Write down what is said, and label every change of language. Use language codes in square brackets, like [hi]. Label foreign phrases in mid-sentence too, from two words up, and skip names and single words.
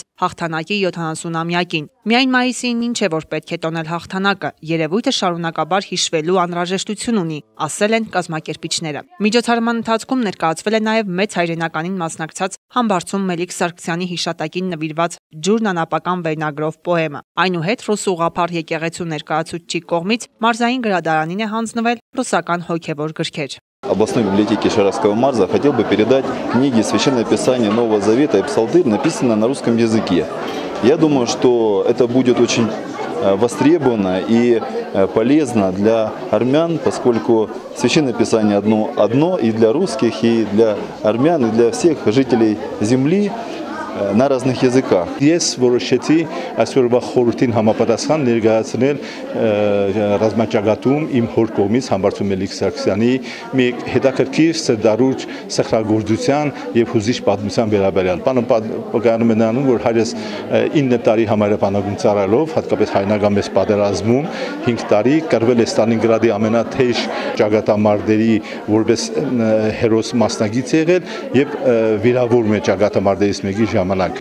[hy] հաղթանակի 70-ամյակին։ Միայն մայիսին ինչ է որ պետք է տոնել հաղթանակը, երևույթը շարունակաբար հիշվելու անհրաժեշտություն ունի, ասել են կազմակերպիչները։ Միջոցառման ընթացքում ներկայացվել է նաև մեծ հայրենականին մասնակցած Համբարձում Մելիք Սարգսյանի հիշատակին նվիրված Ջուրն անապական վերնագրով պոեմը։ Այնուհետ ռուս ուղղափառ եկեղեցու ներկայացուցչի կողմից մարզային գրադարանին է հանձնվել ռուսական հոգևոր գրքեր։ [ru] Областной библиотеки Шаровского Марза хотел бы передать книги Священное Писание Нового Завета и Псалтырь, написанные на русском языке. Я думаю, что это будет очень востребовано и полезно для армян, поскольку Священное Писание одно и для русских, и для армян, и для всех жителей земли на разных языках. [hy] Ես որոշեցի այսօրվա խորհրդին համապատասխան ներկայացնել ռազմաճակատում իմ հոր կողմից Համբարձում Մելիք Սարգսյանի մի հետաքրքիր սրդարուճ սխրագործության եւ հուզիչ պատմության վերաբերյալ։ Բանը պատկանում է նրանում, որ հայրս 9 տարի համայնապանագում ծառայելով, հատկապես հայնական մեծ պատերազմում 5 տարի կրվել է Ստալինգրադի ամենաթեժ ճակատամարտերի որպես հերոս մասնագիծ եղել եւ վիրավորում է ճակատամարտերից մեկի ժամանակ։